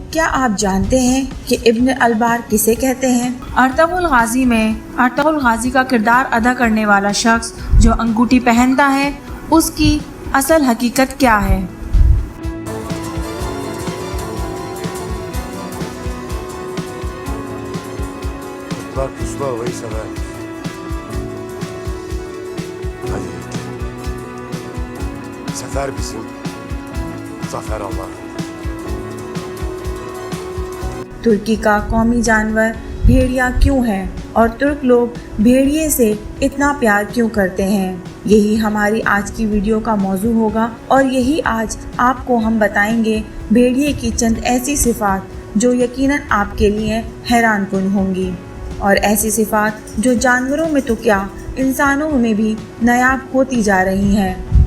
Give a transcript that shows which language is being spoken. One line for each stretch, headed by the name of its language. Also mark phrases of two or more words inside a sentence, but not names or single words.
Urdu: کیا آپ جانتے ہیں کہ ابن البار کسے کہتے ہیں؟ ارطغرل غازی میں ارطغرل غازی کا کردار ادا کرنے والا شخص جو انگوٹھی پہنتا ہے، اس کی اصل حقیقت کیا ہے؟
Turkish: Pusula havayı severmiş. Hadi yiğit. Sefer bizim, zafer Allah'ın.
Urdu: ترکی کا قومی جانور بھیڑیا کیوں ہے اور ترک لوگ بھیڑیے سے اتنا پیار کیوں کرتے ہیں؟ یہی ہماری آج کی ویڈیو کا موضوع ہوگا اور یہی آج آپ کو ہم بتائیں گے بھیڑیے کی چند ایسی صفات جو یقیناً آپ کے لیے حیران کن ہوں گی، اور ایسی صفات جو جانوروں میں تو کیا انسانوں میں بھی نایاب ہوتی جا رہی ہیں۔